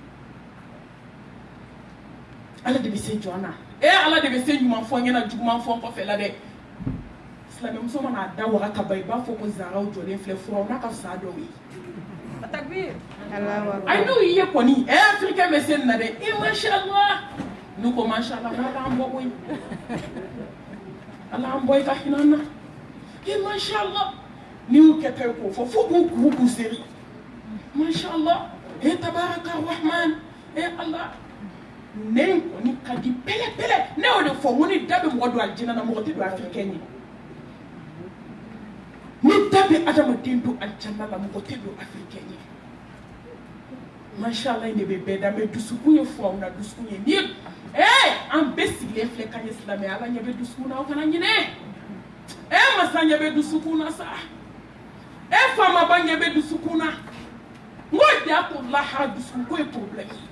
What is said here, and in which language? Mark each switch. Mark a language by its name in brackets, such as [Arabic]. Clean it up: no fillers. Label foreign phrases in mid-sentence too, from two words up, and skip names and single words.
[Bambara] ala de bɛ se jɔn na ala de bɛ se ɲuman fɔ ɲɛna juguman fɔ kɔfɛ la dɛ silamɛmuso mana da waga ka ban i b'a fɔ ko zaraw jɔlen filɛ furaw n'a ka fisa dɔw ye ayi n'u y'i ye kɔni afirikɛn bɛ se nin na dɛ mashallah n'u ko mashallah ala b'an bɔ koyi ala an bɔ i ka hinɛ an na mashallah n'i y'u kɛ ta ye k'o fɔ fo k'u kuru k'u seri [Arabic] ما شاء الله تبارك الرحمن [Bambara] ala ne kɔni ka di pɛlɛ-pɛlɛ ne y'o de fɔ ko ni da bɛ mɔgɔ don alijinɛ na mɔgɔ tɛ don afirikɛn ye ni da bɛ adamaden don alijinɛ la mɔgɔ tɛ don afirikɛn ye mashallah ne bɛ bɛɛ da mɛ dusukun ye fɔ aw na dusukun ye ni an bɛɛ sigilen filɛ kan ye silamɛ ala ɲɛ bɛ dusukun na aw kana ɲinɛ masa ɲɛ bɛ dusukun na sa faamaba ɲɛ bɛ dusukun na n ko ja ko lahara dusukun ko ye problème